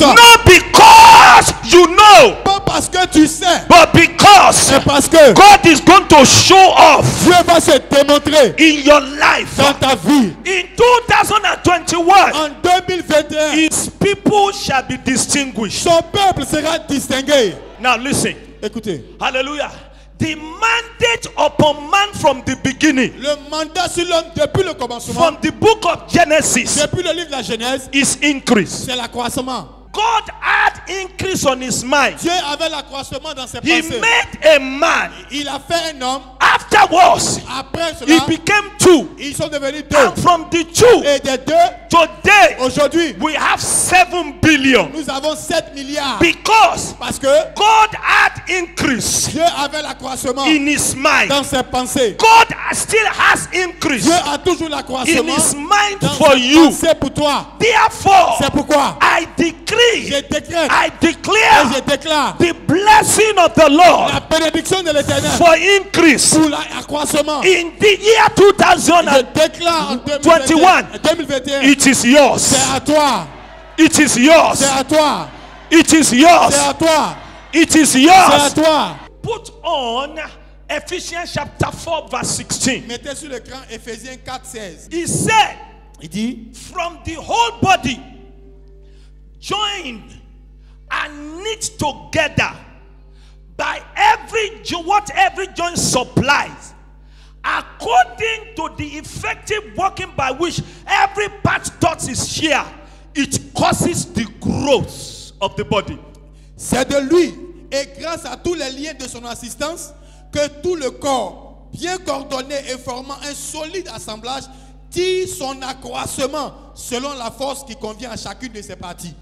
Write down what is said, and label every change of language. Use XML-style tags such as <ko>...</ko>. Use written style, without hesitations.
<en>Not because you</en> <fr>que tu sais.</fr> <en>but because</en> <fr>C'est parce que</fr> <en>God is going to show off</en> <fr>Dieu va se démontrer</fr> <en>in your life.</en> <fr>dans ta vie.</fr> <en>In 2021,</en> <fr>En 2021,</fr> <en>his people shall be distinguished.</en> <fr>son peuple sera distingué.</fr> <en>Now listen.</en> <fr>Écoutez,</fr> <en>Hallelujah. The mandate upon man from the beginning,</en> <fr>le mandat sur l'homme depuis le commencement,</fr> <en>from the book of Genesis,</en> <fr>depuis le livre de la Genèse,</fr> <en>is increase.</en> <fr>c'est l'accroissement.</fr> <en>God had increase on his mind.</en> <fr>Dieu avait l'accroissement dans ses</fr> <en>He</en> <fr>pensées.</fr> <en>made a man.</en> <fr>Il a fait un homme.</fr> <en>Afterwards,</en> <fr>Après</fr> <en>he</en> <fr>cela,</fr> <en>became two.</en> <fr>ils sont devenus deux.</fr> <en>And from the two,</en> <fr>Et des deux,</fr> <en>today,</en> <fr>aujourd'hui,</fr> <en>we have 7 billion.</en> <fr>nous avons 7 milliards.</fr> <en>Because</en> <fr>Parce que</fr> <en>God had increase</en> <fr>Dieu avait l'accroissement</fr> <en>in his mind.</en> <fr>dans ses pensées.</fr> <en>God still has increase</en> <fr>Dieu a toujours</fr> <en>in</en> <fr>l'accroissement</fr> <en>his mind</en> <fr>dans</fr> <en>for</en> <fr>ses</fr> <en>you.</en> <fr>pensées pour toi.</fr> <en>Therefore,</en> <fr>C'est pourquoi</fr> <en>I decree,</en> <fr>je décrète</fr> <en>I</en> <fr>et</fr> <en>declare</en> <fr>je déclare</fr> <en>the blessing of the Lord</en> <fr>la bénédiction de l'Éternel</fr> <en>for increase</en> <fr>pour l'accroissement.</fr> <en>in the year</en> <fr>Je</fr> <en>2021.</en> <fr>déclare en 2021,</fr> <en>It is</en> <fr>c'est</fr> <en>yours.</en> <fr>à toi,</fr> <en>It is</en> <fr>c'est</fr> <en>yours.</en> <fr>à toi,</fr> <en>It is</en> <fr>c'est</fr> <en>yours.</en> <fr>à toi,</fr> <en>It is</en> <fr>c'est à</fr> <en>yours.</en> <fr>toi.</fr> <en>Put on Ephesians chapter 4 verse 16.</en> <fr>Mettez sur l'écran Éphésiens 4, 16.</fr> <en>He said,</en> <fr>Il dit,</fr> <en>from the whole body joined and knit together by what every joint supplies, according to the effective working by which every part does its share, it causes the growth of the body.</en> <fr>c'est de lui et grâce à tous les liens de son assistance que tout le corps, bien coordonné et formant un solide assemblage, tire son accroissement selon la force qui convient à chacune de ses parties.</fr>